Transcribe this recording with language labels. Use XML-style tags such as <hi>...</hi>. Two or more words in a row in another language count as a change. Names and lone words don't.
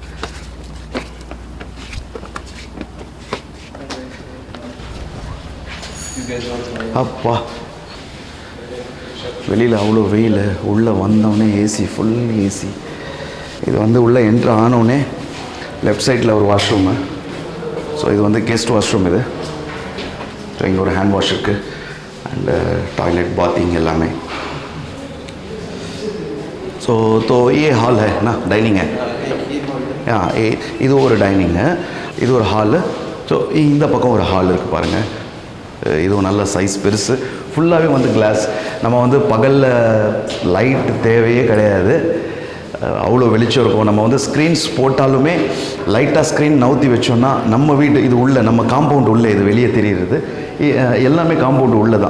<ta>அப்பா வெளியில் அவ்வளோ வெயில், உள்ளே வந்தோடனே ஏசி,</ta> <en>full AC.</en> <ta>இது வந்து உள்ளே என்ட்ரு ஆனோடனே லெஃப்ட் சைடில் ஒரு வாஷ்ரூமு. ஸோ இது வந்து</ta> <en>guest washroom</en> <ta>இது. ஸோ இங்கே ஒரு</ta> <en>hand wash</en> <ta>இருக்குது அண்டு டாய்லெட், பாத்திங் எல்லாமே.</ta> <hi>ஸோ ये हॉल है ना, डाइनिंग है.</hi> <ta>இது ஒரு டைனிங்கு, இது ஒரு ஹாலு. ஸோ இந்த பக்கம் ஒரு ஹால் இருக்குது பாருங்கள். இதுவும் நல்ல சைஸ், பெருசு. ஃபுல்லாகவே வந்து கிளாஸ். நம்ம வந்து பகலில் லைட் தேவையே கிடையாது, அவ்வளோ வெளிச்சம் இருக்கும். நம்ம வந்து ஸ்க்ரீன்ஸ் போட்டாலுமே லைட்டாக ஸ்க்ரீன் நவுத்தி வச்சோன்னா நம்ம வீடு இது உள்ளே, நம்ம காம்பவுண்ட் உள்ளே, இது வெளியே தெரியுறது எல்லாமே காம்பவுண்டு உள்ளே தான்.</ta>